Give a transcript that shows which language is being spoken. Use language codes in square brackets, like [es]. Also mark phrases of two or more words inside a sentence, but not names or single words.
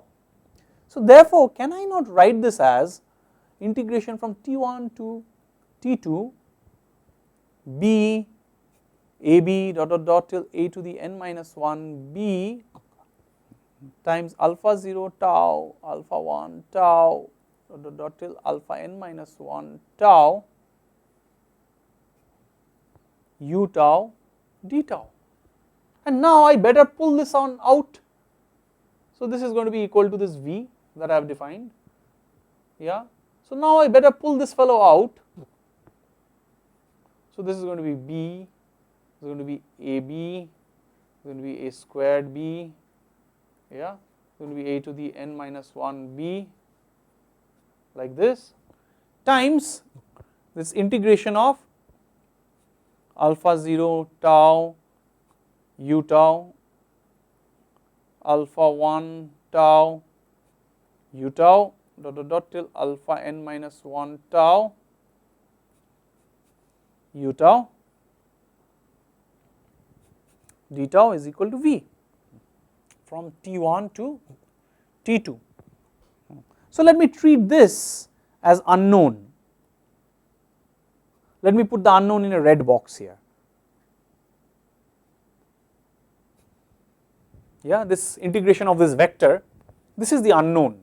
[en] So therefore, can I not write this as integration from t1 to t2 b ab dot dot dot till a to the n minus 1 b times alpha 0 tau alpha 1 tau dot dot dot till alpha n minus 1 tau u tau d tau. And now I better pull this on out. So this is going to be equal to this v that I have defined, yeah. So now I better pull this fellow out. So this is going to be b, this is going to be ab, this is going to be a squared b, yeah, it's going to be a to the n minus 1 b, like this, times this integration of alpha 0 tau u tau alpha 1 tau u tau dot dot dot till alpha n minus 1 tau u tau d tau is equal to v from t1 to t2. So let me treat this as unknown. Let me put the unknown in a red box here. Yeah, this integration of this vector, this is the unknown.